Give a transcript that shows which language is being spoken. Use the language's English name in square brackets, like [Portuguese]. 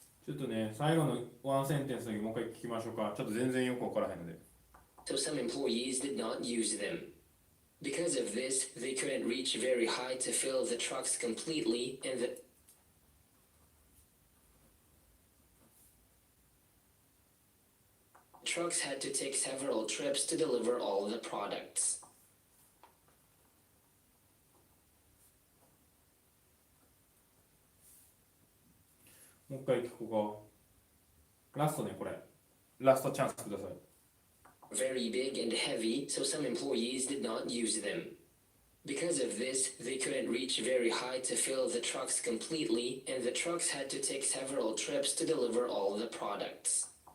[Japanese] ちょっとね、最後のワンセンテンスだけもう一回聞きましょうか。ちょっと全然よくわからへんので。 [English] So some employees did not use them. Because of this, they couldn't reach very high to fill the trucks completely, and the trucks had to take several trips to deliver all the products. [Japanese] もう一回聞こうか。ラストね、これ。ラストチャンスください。 [English] Very big and heavy, so some employees did not use them. Because of this, they couldn't reach very high to fill the trucks completely, and the trucks had to take several trips to deliver all the products.